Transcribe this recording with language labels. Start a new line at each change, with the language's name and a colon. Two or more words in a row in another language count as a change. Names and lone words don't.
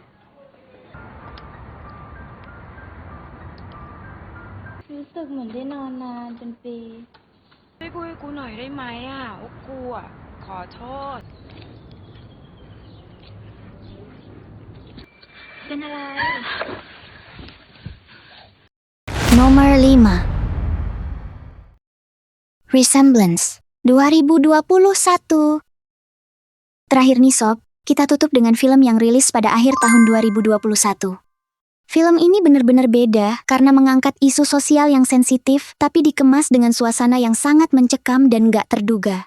Thai: รู้สึกเหมือนได้นอนนานเป็นปีช่วยพูดให้กูหน่อยได้ไหมอ่ะว่ากูอ่ะขอโทษเป็นอะไร
Indonesian: Nomor 5. Resemblance 2021. Terakhir nih sob, kita tutup dengan film yang rilis pada akhir tahun 2021. Film ini benar-benar beda karena mengangkat isu sosial yang sensitif tapi dikemas dengan suasana yang sangat mencekam dan gak terduga.